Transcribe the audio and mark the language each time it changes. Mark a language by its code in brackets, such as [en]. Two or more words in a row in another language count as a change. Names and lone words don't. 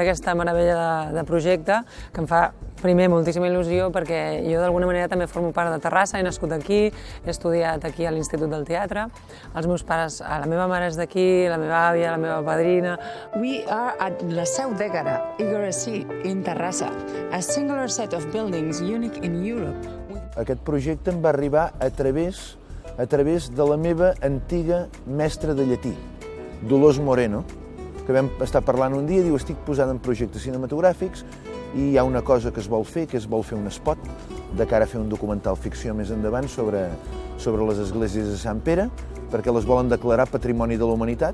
[ca] aquesta meravella de projecte que em fa primer moltíssima il·lusió perquè jo d'alguna manera també formo part de Terrassa, he nascut aquí, he estudiat aquí a l'Institut del Teatre, els meus pares, la meva mare és d'aquí, la meva àvia, la meva padrina. [en] We are at la Seu d'Ègara, Igoresi, in Terrassa, a singular set of buildings unique in Europe. [ca] Aquest projecte em va arribar a través de la meva antiga mestra de llatí, Dolors Moreno, que vam estar parlant un dia i diu, estic posant en projectes cinematogràfics i hi ha una cosa que es vol fer, un spot de cara a fer un documental ficció més endavant sobre les esglésies de Sant Pere, perquè les volen declarar Patrimoni de la Humanitat.